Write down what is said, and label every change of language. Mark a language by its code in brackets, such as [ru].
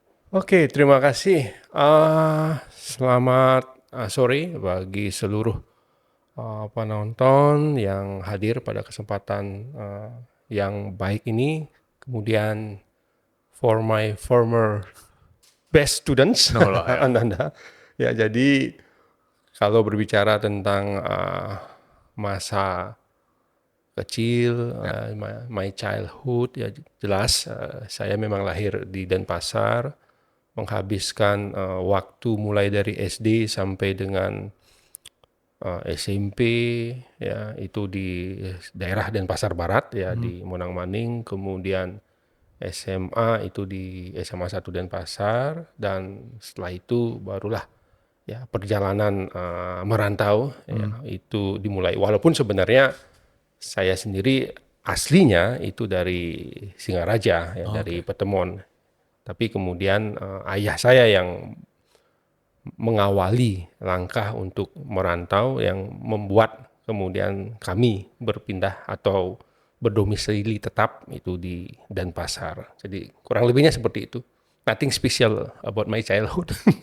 [id] Oke, terima kasih. Selamat sore bagi seluruh penonton yang hadir pada kesempatan yang baik ini. Kemudian [en] for my former best students, [id] No lah, ya. Anda. Ya, jadi kalau berbicara tentang masa kecil, [en] my childhood, [id] ya jelas saya memang lahir di Denpasar, menghabiskan waktu mulai dari SD sampai dengan SMP, ya itu di daerah Denpasar Barat, ya di Monang Maning, kemudian SMA itu di SMA 1 Denpasar, dan setelah itu barulah ya perjalanan merantau, ya, itu dimulai. Walaupun sebenarnya saya sendiri aslinya itu dari Singaraja, ya, dari Petemon. Tapi kemudian ayah saya yang mengawali langkah untuk merantau yang membuat kemudian kami berpindah atau berdomisili tetap itu di Denpasar. Jadi kurang lebihnya seperti itu. [en] Nothing special about my childhood.